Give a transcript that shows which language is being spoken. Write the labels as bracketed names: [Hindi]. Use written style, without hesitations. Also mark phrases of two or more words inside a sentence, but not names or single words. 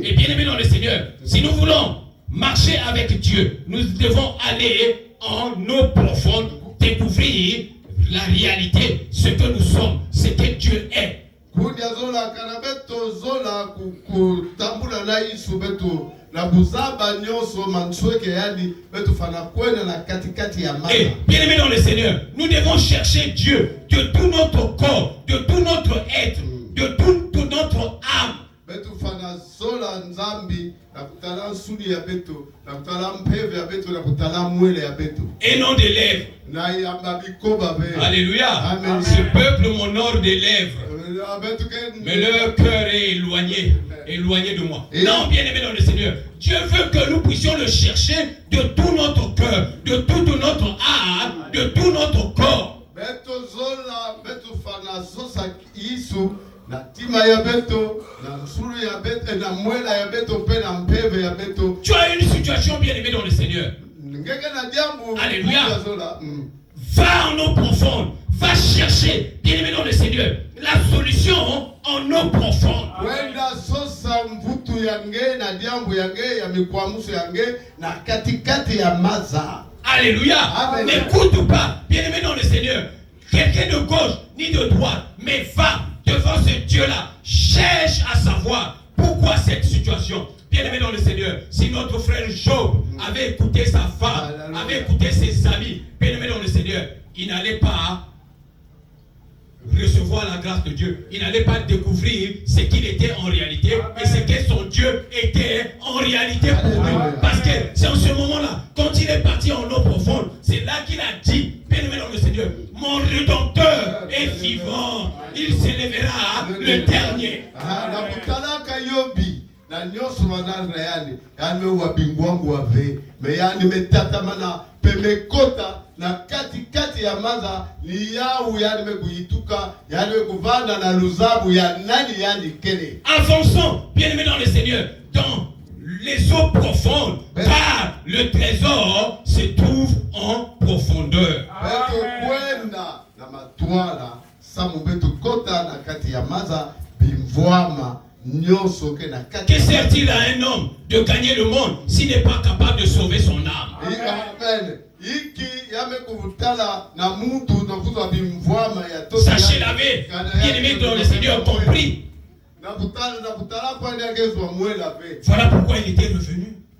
[French] Et bien-aimés dans le Seigneur, si nous voulons marcher avec Dieu, nous devons aller en eau profonde, découvrir la réalité, ce que nous sommes, ce que Dieu est. [Kituba (Democratic Republic of Congo)] na kuzaba nyonso mansweke yani betu fana kwenda na katikati ya maza. [French] Et bien aimé dans le Seigneur, nous devons chercher Dieu de tout notre corps, de tout notre être, de toute notre âme. [Kituba (Democratic Republic of Congo)] Betu fana zola nzambi na kutala nsudi ya betu, na kutala mpeve ya betu, na kutala mwele ya betu. [French] Et non des lèvres. [Kituba (Democratic Republic of Congo)] Na yamba bikoba be. [French] Alléluia. Amen. Ce peuple m'honore des lèvres, mais leur cœur est éloigné de moi. Non, bien aimé dans le Seigneur, Dieu veut que nous puissions le chercher de tout notre cœur, de toute notre âme, de tout notre corps. [Kituba (Democratic Republic of Congo)] Beto zola, betu fana zosa isu. Na tima ya beto, na nsuru ya beto, na mwela ya beto, pe na mpeve ya beto. [French] Tu as une situation bien aimée dans le Seigneur. Alléluia. Va en eau profonde. Va chercher, bien aimé dans le Seigneur, la solution en eau profonde. [Kituba (Democratic Republic of Congo)] Wenda sosa mvutu yange na diambu yange ya mikwamuso yange na katikati ya maza. [French] Alléluia. N'écoute pas, bien aimé dans le Seigneur, quelqu'un de gauche ni de droite, mais va devant ce Dieu-là. Cherche à savoir pourquoi cette situation. Bien aimé dans le Seigneur, si notre frère Job avait écouté sa femme, avait écouté ses amis, bien aimé dans le Seigneur, il n'allait pas recevoir la grâce de Dieu. Il n'allait pas découvrir ce qu'il était en réalité et ce que son Dieu était en réalité pour lui. Parce que c'est en ce moment-là, quand il est parti en eau profonde, c'est là qu'il a dit, bien aimé dans le Seigneur, mon Rédempteur est vivant, il s'élèvera le dernier. [Kituba (Democratic Republic of Congo)] Na nyoso manana yani wa bingwangu wa ve me yani metatamana pemekota na katikati ya maza ni yau yani mekuyituka yani mekuvana na luzabu ya nani yani kene. [French] Avançons, bien aimé dans le Seigneur, dans les eaux profondes, car le trésor se trouve en profondeur. [Kituba (Democratic Republic of Congo)] Beto kwenda na matwala samu betu kota na kati ya maza bimvwama. [French] Que sert-il à un homme de gagner le monde s'il n'est pas capable de sauver son âme? Sachez l'avez, bien aimé dans le Seigneur, compris. Voilà pourquoi il était revenu.